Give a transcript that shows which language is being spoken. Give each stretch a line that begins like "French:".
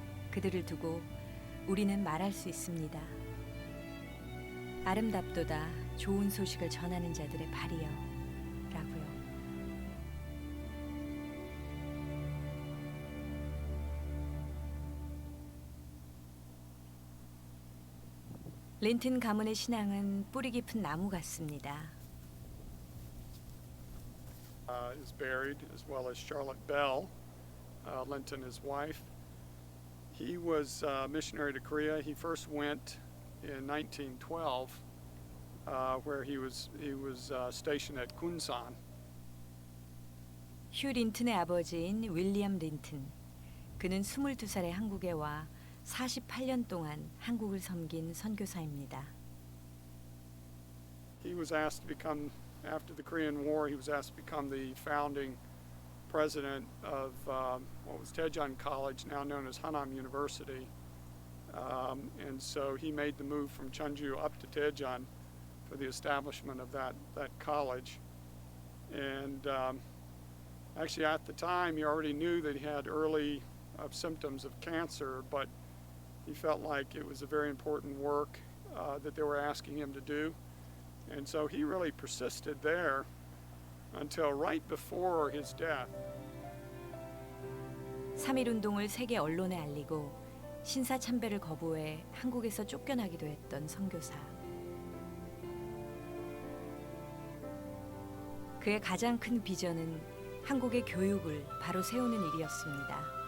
Korean: 그들을 두고 우리는 말할 수 있습니다. 아름답도다 좋은 소식을 전하는 자들의 발이여 라고요. 린튼 가문의 신앙은 뿌리 깊은 나무 같습니다.
English: Is buried, as well as Charlotte Bell, Linton, his wife. He was a missionary to Korea. He first went in 1912, where he was stationed at Kunsan.
Korean: 휴 린튼의 아버지인 윌리엄 린튼. 그는 22살에 한국에 와 48년 동안 한국을 섬긴 선교사입니다.
English: He was asked to become, after the Korean War, he was asked to become the founding president of what was Daejeon College, now known as Hanam University. And so he made the move from Cheonju up to Daejeon for the establishment of that college. And actually at the time he already knew that he had early of symptoms of cancer, but he felt like it was a very important work that they were asking him to do. And so he really persisted there until right before his death.
Korean: 3.1 운동을 세계 언론에 알리고 신사 참배를 거부해 한국에서 쫓겨나기도 했던 선교사. 그의 가장 큰 비전은 한국의 교육을 바로 세우는 일이었습니다.